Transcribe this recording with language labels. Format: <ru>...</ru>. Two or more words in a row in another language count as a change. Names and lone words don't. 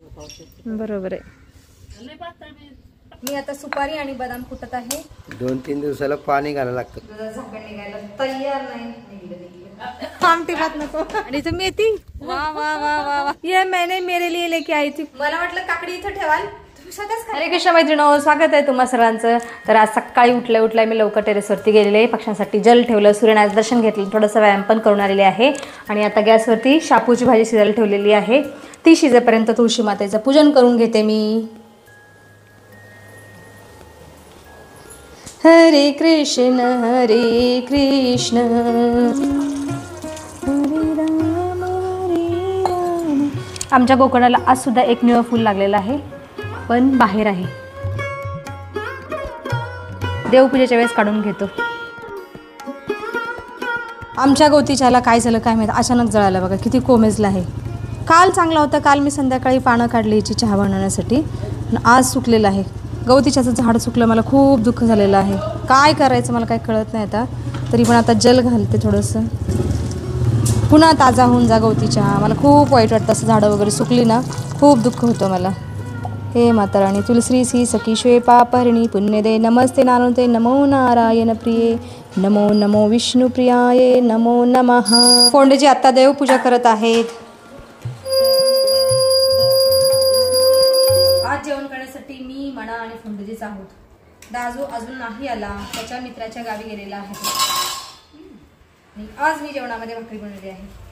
<mr>बरोबर आहे. मी आता सुपारी आणि बदाम कुटत आहे. 2-3 दिवसाला पाणी घालायला लागतं. झाकण निघायला तयार नाही. आमटी भात नको. आणि इथं मेथी. वा वा वा वा वा.</mr> <hi>ये मैंने मेरे लिए लेके आई थी.</hi> <mr>मला वाटलं काकडी इथं ठेवाल. हरे कृष्ण मैत्रिणो, स्वागत आहे तुम्हा सर्वांचं. तर आज सकाळी उठल्या मी लवकर टेरेसवरती गेलेले, पक्ष्यांसाठी जल ठेवलं, सूर्यनारायण दर्शन घेतलं, थोडंसं व्यायाम पण करून आलेले आहे. आणि आता गॅसवरती शापूची भाजी शिजायला ठेवलेली आहे. ती शिजेपर्यंत तुळशी मातेचं पूजन करून घेते मी. हरे कृष्ण हरे कृष्ण हरे राम हरे राम. आमच्या गोकर्णाला आज सुद्धा एक निळं फूल लागलेलं आहे, पण बाहेर आहे. देवपूजेच्या वेळेस काढून घेतो. आमच्या गवतीच्याला काय झालं काय माहिती, अचानक जळालं बघा. किती कोमेजला आहे. काल चांगला होता. काल मी संध्याकाळी पानं काढली याची चहा बनवण्यासाठी. आज सुकलेलं आहे. गवतीच्याचं झाड सुकलं. मला खूप दुःख झालेलं आहे. काय करायचं मला काय कळत नाही आता. तरी पण आता जल घालते थोडंसं. पुन्हा ताजा होऊन जा गवतीच्या. मला खूप वाईट वाटतं असं झाडं वगैरे सुकली ना, खूप दुःख होतं मला.</mr> <sa>हे माता राणी तुलसी श्री सखी श्वे पापहरिणी पुण्यदे नमस्ते नानुते नमो नारायण प्रिये नमो नमो विष्णू प्रियाये नमो नमः.</sa> <mr>फोंडेजी आता देवपूजा करत आहेत. आज जेवण करण्यासाठी मी मणा आणि फोंडेजीच आहोत. दाजू अजून नाही आला, त्याच्या मित्राच्या गावी गेलेला आहे. आज मी जेवणामध्ये भाकरी बनवली आहे.</mr>